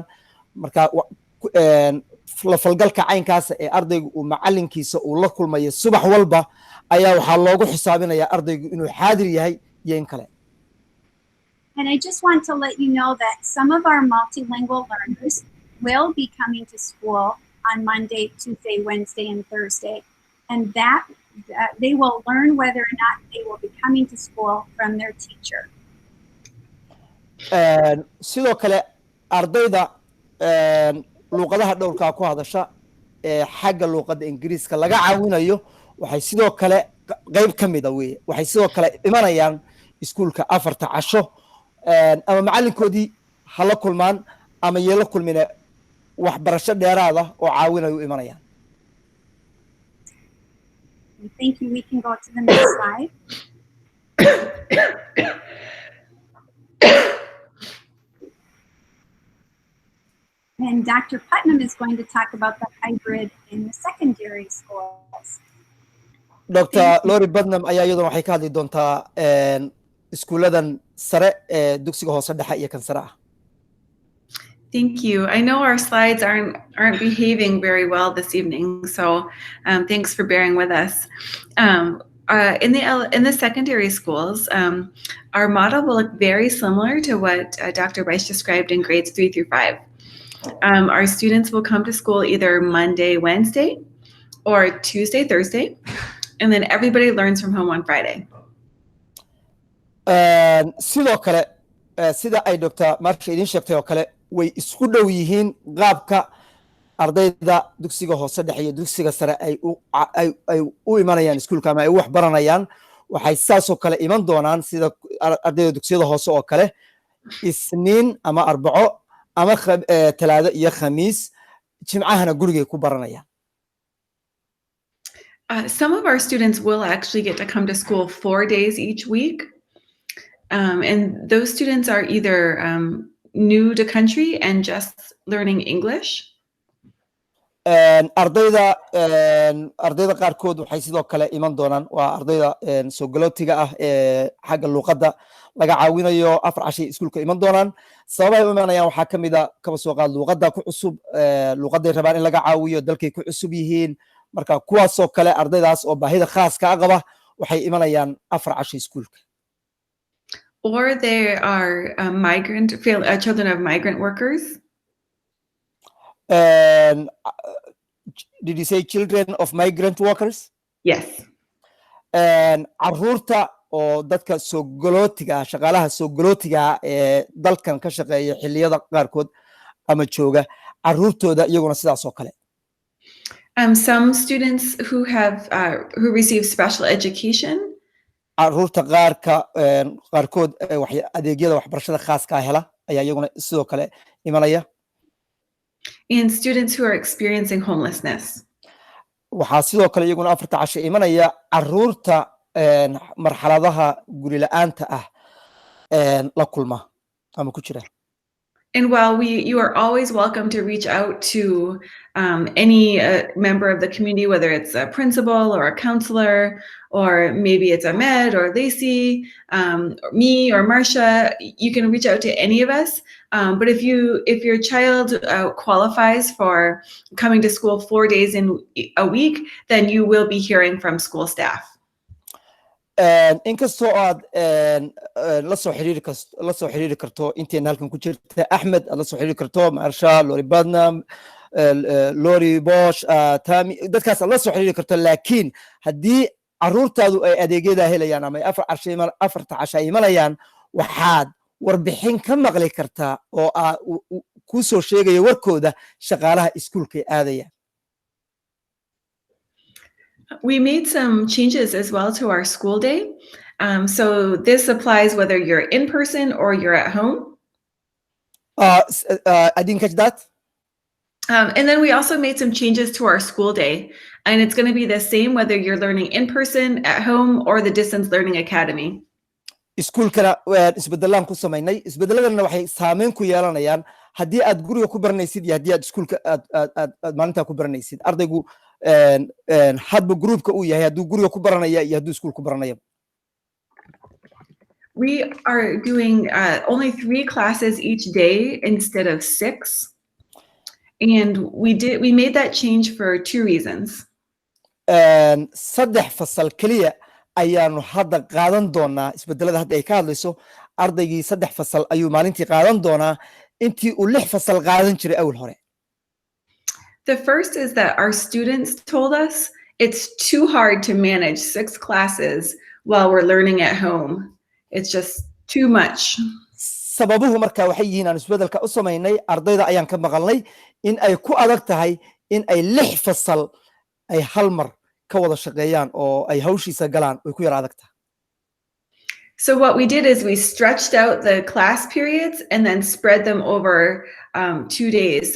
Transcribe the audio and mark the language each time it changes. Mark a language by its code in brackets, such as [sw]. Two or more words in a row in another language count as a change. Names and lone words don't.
[so] marka la falgalka caynkaas ee ardaygu uu macallinkiisa uu la kulmayo subax walba ayaa waxaa loogu xisaabinayaa ardaygu inuu xaadir yahay iyo in kale. [en] And I just want to let you know that some of our multilingual learners will be coming to school on Monday, Tuesday, Wednesday, and Thursday. And that they will learn whether or not they will be coming to school from their teacher. [so] sidoo kale ardayda luqadaha dhowrka ku hadasha ee xagga luqadda ingiriiska laga caawinayo waxay sidoo kale qayb ka mid ah weeye waxay sidoo kale imanayaan iskuulka 4 casho ama macalinkoodii ha la kulmaan ama yeela kulmine waxbarasho dheeraada oo caawinay u imanayaan. [en] Thank you. We can go to the next slide. And Dr. Putnam is going to talk about the hybrid in the secondary schools. [so] Dr. Lori Putnam ayaa iyaduna waxay ka hadli doontaa iskuuladan sare ee dugsiga hoose dhexe iyo kan sare ah. [en] Thank you. I know our slides aren't behaving very well this evening, so thanks for bearing with us. In the secondary schools, our model will look very similar to what Dr. Weiss described in grades 3 through 5. Our students will come to school either Monday, Wednesday, or Tuesday, Thursday, and then everybody learns from home on Friday. [so] Sidoo kale sida ay Dr. Marsha idin sheegtay oo kale way isku dhow yihiin qaabka ardayda dugsiga hoose dhexe iyo dugsiga sare ay u imanayaan iskuulka ama ay wax baranayaan. Waxay saasoo kale iman doonaan sida ardayda dugsiyada hoose oo kale Isniin ama Arbaco ama Talaado iyo Khamiis, Jimcahana gurigay ku baranayaan. [en] Some of our students will actually get to come to school 4 days each week. And those students are either new to country and just learning English. [so] Ardayda qaarkood waxay sidoo kale iman doonaan waa ardayda soo galootiga ah ee xagga luqadda laga caawinayo 4 cashay iskuulka iman doonaan. Sababaha u imanayaan waxaa ka mid ah kaba soo qaad luqadda ku cusub, luqadday rabaan in laga caawiyo, dalkay ku cusub yihiin. Marka kuwaasoo kale ardaydaas oo baahida khaaska ah qaba waxay imanayaan 4 cashay iskuulka. [en] Or they are children of migrant workers. Did you say children of migrant workers? Yes. [so] Carruurta oo dadka soo galootiga shaqaalaha soo galootiga ee dalkan ka shaqeeya xilliyada qaarkood ama jooga carruurtooda iyaguna sidaas oo kale. [en] Some students who receive special education. [so] Carruurta qaarkood adeegyada waxbarashada khaaska ah hela ayaa iyaguna sidoo kale imanaya. [en] And students who are experiencing homelessness. [so] Waxaa sidoo kale iyaguna 4 cashay imanaya carruurta marxaladaha guri la'aanta ah la kulma ama ku jira. [en] And while you are always welcome to reach out to any member of the community, whether it's a principal or a counselor, or maybe it's Ahmed or Lacey, or me or Marsha, you can reach out to any of us. But if your child qualifies for coming to school 4 days in a week, then you will be hearing from school staff. [so] Inkastoo aad la soo xiriiri karto inteena halkan ku jirta Ahmed, aad la soo xiriiri karto Marsha, Lori Putnam, Lori Bosch, Tami, dadkaas aad la soo xiriiri karto. Laakiin haddii carruurtaadu ay adeegyada helayaan ama 4 cashay imanayaan, waxaad warbixin ka maqli kartaa oo ku soo sheegaya warkooda shaqaalaha iskuulka aadaya. [en] We made some changes as well to our school day. So this applies whether you're in person or you're at home. I didn't catch that. And then we also made some changes to our school day. And it's going to be the same whether you're learning in person, at home, or the Distance Learning Academy. [so] Iskuulkana isbedelaan ku samaynay. Isbedeladana waxay saameyn ku yeelanayaan haddii aad guriga ku baranaysid iyo haddii aad iskuulka aad maalintaa ku baranaysid. Ardaygu hadba groupka uu yahay hadduu guriga ku baranaya iyo hadduu iskuul ku baranaya. [en] We are doing only 3 classes each day instead of 6. And we made that change for 2 reasons. [so] 3 fasal kaliya ayaanu hadda qaadan doonaa. Isbedelada hadda ay ka hadlayso ardaygii 3 fasal ayuu maalintii qaadan doonaa intii uu 6 fasal qaadan jiray awal hore. [en] The first is that our students told us it's too hard to manage 6 classes while we're learning at home. It's just too much. [so] Sababuhu marka waxay yihiin aan isbedelka u samaynay ardayda ayaan ka maqalnay in ay ku adag tahay in ay 6 fasal ay hal mar ka wada shaqeeyaan oo ay hawshiisa galaan way ku yar adag tahay. [en] So what we did is we stretched out the class periods and then spread them over 2 days.